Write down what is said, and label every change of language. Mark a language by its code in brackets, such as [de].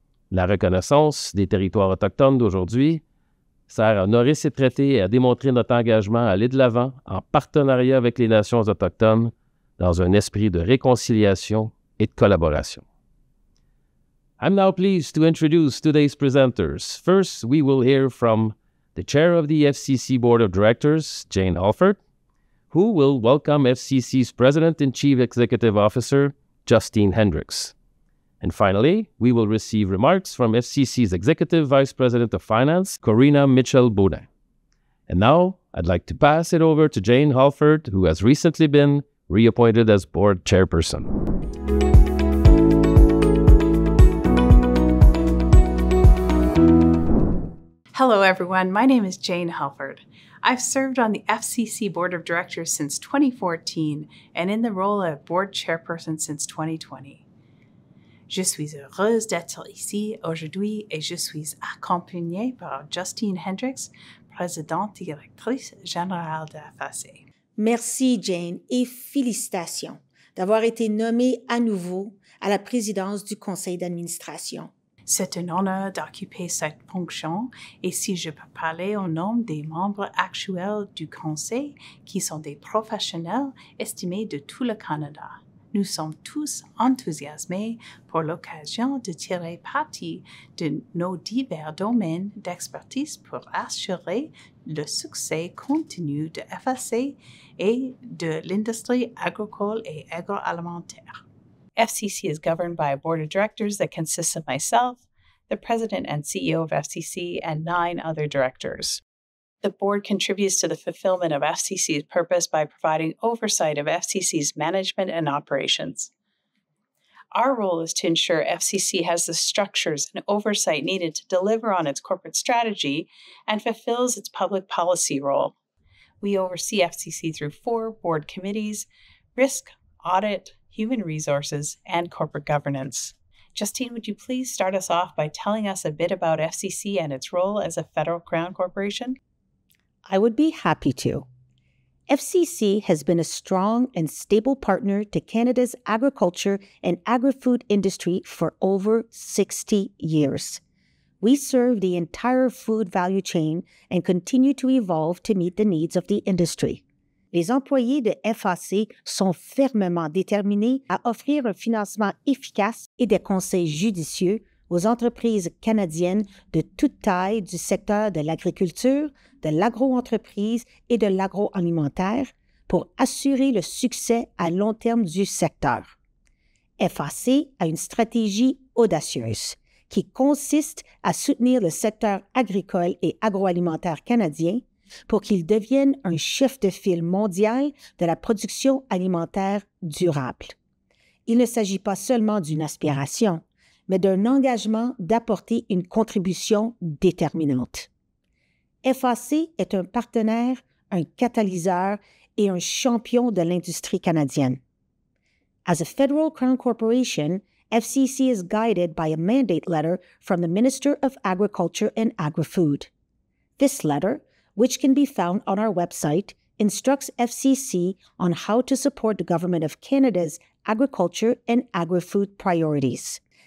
[fr] La reconnaissance des territoires autochtones d'aujourd'hui sert à honorer ces traités et à démontrer notre engagement à aller de l'avant en partenariat avec les nations autochtones dans un esprit de réconciliation et de collaboration. [en] I'm now pleased to introduce today's presenters. First, we will hear from the chair of the FCC Board of Directors, Jane Halford, who will welcome FCC's President and Chief Executive Officer, Justine Hendricks. And finally, we will receive remarks from FCC's Executive Vice President of Finance, Corinna Mitchell-Beaudin. And now, I'd like to pass it over to Jane Halford, who has recently been reappointed as Board Chairperson. Hello everyone, my name is Jane Halford. I've served on the FCC Board of Directors since 2014 and in the role of Board Chairperson since 2020. [fr] Je suis heureuse d'être ici aujourd'hui et je suis accompagnée par Justine Hendricks, présidente-directrice générale de FAC. Merci Jane et félicitations d'avoir été nommée à nouveau à la présidence du Conseil d'administration. C'est un honneur d'occuper cette fonction et si je peux parler au nom des membres actuels du Conseil qui sont des professionnels estimés de tout le Canada. Nous sommes tous enthousiasmés pour l'occasion de tirer parti de nos divers domaines d'expertise pour assurer le succès continu de FAC et de l'industrie agricole et agroalimentaire. [en] FCC is governed by a board of directors that consists of myself, the president and CEO of FCC, and 9 other directors. The board contributes to the fulfillment of FCC's purpose by providing oversight of FCC's management and operations. Our role is to ensure FCC has the structures and oversight needed to deliver on its corporate strategy and fulfills its public policy role. We oversee FCC through 4 board committees: risk, audit, human resources, and corporate governance. Justine, would you please start us off by telling us a bit about FCC and its role as a federal crown corporation? I would be happy to. FCC has been a strong and stable partner to Canada's agriculture and agri-food industry for over 60 years. We serve the entire food value chain and continue to evolve to meet the needs of the industry. [fr] Les employés de FAC sont fermement déterminés à offrir un financement efficace et des conseils judicieux aux entreprises canadiennes de toute taille du secteur de l'agriculture, de l'agro-entreprise et de l'agroalimentaire pour assurer le succès à long terme du secteur. FAC a une stratégie audacieuse qui consiste à soutenir le secteur agricole et agroalimentaire canadien pour qu'il devienne un chef de file mondial de la production alimentaire durable. Il ne s'agit pas seulement d'une aspiration, mais d'un engagement d'apporter une contribution déterminante. FAC est un partenaire, un catalyseur et un champion de l'industrie canadienne. [en] As a federal crown corporation, FCC is guided by a mandate letter from the Minister of Agriculture and Agri-Food. This letter, which can be found on our website, instructs FCC on how to support the Government of Canada's agriculture and agri-food priorities.